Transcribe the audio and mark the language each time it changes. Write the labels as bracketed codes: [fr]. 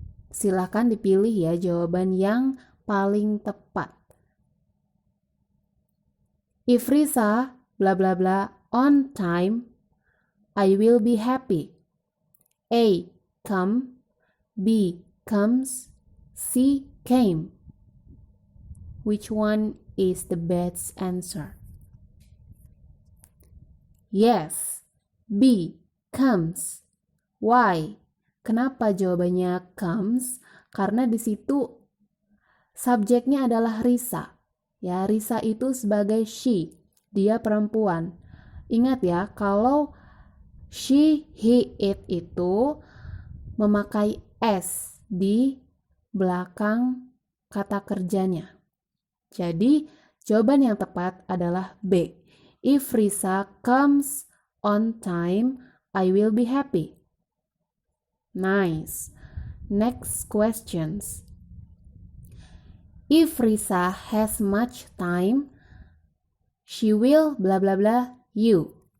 [id] Silakan dipilih ya jawaban yang paling tepat. [en] If Risa blah blah blah on time, I will be happy. A. Come. B. Comes. C. Came. Which one is the best answer? Yes, B. Comes. Why? [id] Kenapa jawabannya comes? Karena di situ subjeknya adalah Risa. Ya, Risa itu sebagai she, dia perempuan. Ingat ya, kalau she, he, it itu memakai s di belakang kata kerjanya. Jadi, jawaban yang tepat adalah B. [en] If Risa comes on time, I will be happy. Nice. Next questions. If Risa has much time, she will blah blah blah you.